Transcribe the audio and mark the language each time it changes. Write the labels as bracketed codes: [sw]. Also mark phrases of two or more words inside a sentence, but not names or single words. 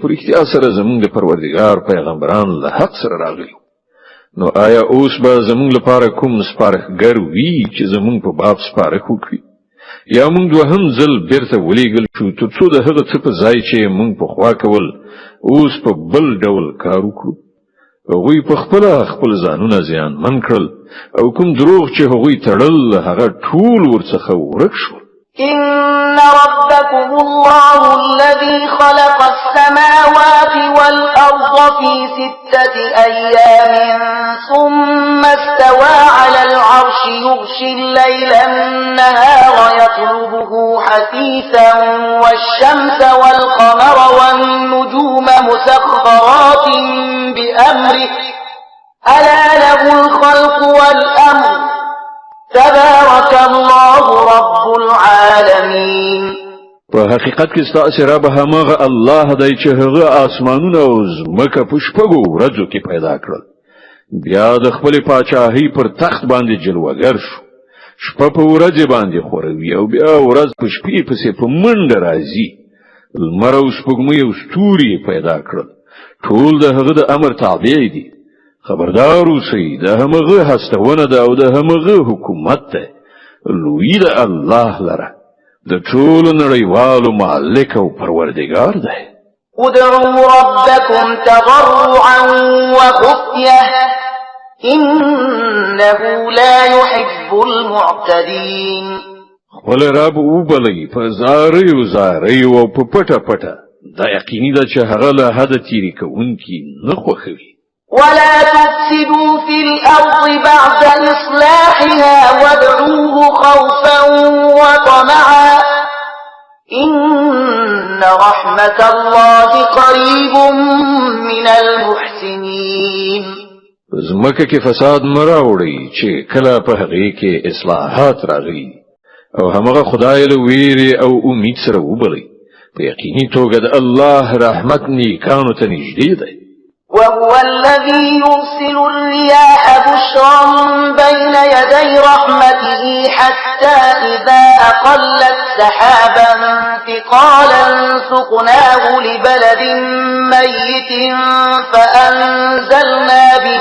[ps] پر اختیار سره زمونږ د پروردګار پیغمبران له حق سره راغلي نو آیا اوس به زمونږ لپاره کوم سپارښتګر وي چې زمونږ په باب سپارښت وکړي یا مونږ دوهم ځل بیرته ولېږل شو ترڅو د هغه څه په ځای چې مونږ په خوا کول اوس په بل ډول کار وکړو هغوی په خپل ځانونه زیانمن کړل او کوم دروغ چې هغوی تړل هغه ټول ورڅخه ورک شول [ar] إن ربكم الله الذي خلق السماوات والأرض في 6 أيام ثم استوى على العرش يغشي الليل النهار يطلبه حثيثا والشمس والقمر والنجوم مسخرات بأمره ألا له الخلق والأمر تبارك الله رب العالمين [ps] په حقیقت کې ستاسو رب همغه الله دی چې هغه اسمانونه او زمکه په شپږو ورځو کې پیدا کړل بیا د خپل پاچاهۍ پر تخت باندې جلوګر شو شپه په ورځ باندې خوروي او بیا ورځ په شپې پسې په منډه راځي لمر او سپوږمۍ او ستوري پیدا کړل ټول د هغه د امر تابع دي خبردار اوسئ د همغه هستونه ده او د همغه حکومت ده لوی د الله لره د ټول نړیوالو مالک او پروردگار ده [ar] ادعوا ربكم تضرعا وخفية إنه لا يحب المعتدين [ps] خپل رب وبلئ په زاري او په پټه پټه دا یقیني ده چې هغه له حد تیری کوونکی نه خوښوي [ar] ولا تفسدوا في الأرض بعد إصلاحها وادعوه خوفا وطمعا إن رحمة الله قريب من المحسنين [ps] زمکه کې فساد مراوړي چې کله په هغه کې اصلاحات راغلي او همغه خدای له ویری او امید سره وبلي په یقیني توګه د الله رحمت نیکانو ته نږدې دی [ar] وهو الذي يرسل الرياح بشرا بين يدي رحمته حتى إذا أقلت سحابا ثقالا سقناه لبلد ميت فأنزلنا به